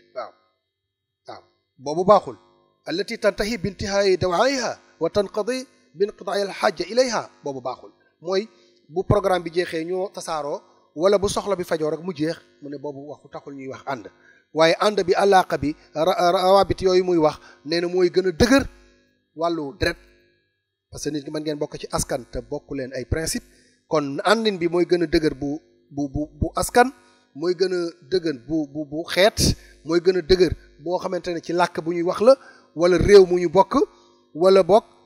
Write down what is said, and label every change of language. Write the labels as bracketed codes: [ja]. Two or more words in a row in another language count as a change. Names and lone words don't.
[wo] waaw boobu baaxul [ar] التي تنتهي بانتهاء دورها وتنقضي بانقضاء الحاجة إليها [wo] boobu baaxul mooy bu programme bi jeexee ñoo tasaaroo wala bu soxla bi fajoo rek mu jeex mu ne boobu waxu taxul ñuy wax ànd waaye ànd bi àllaaqa bi rawabit yooyu muy wax nee na mooy gën a dëgër wàllu deret [fr] parce que [wo] nit ñi mën ngeen bokk ci askan te bokku leen ay principe kon àndin bi mooy gën a dëgër bu askan mooy gën a dëgër bu xeet mooy gën a dëgër boo xamante ne ci làkk bu ñuy wax la wala réew mu ñu bokk wala bokk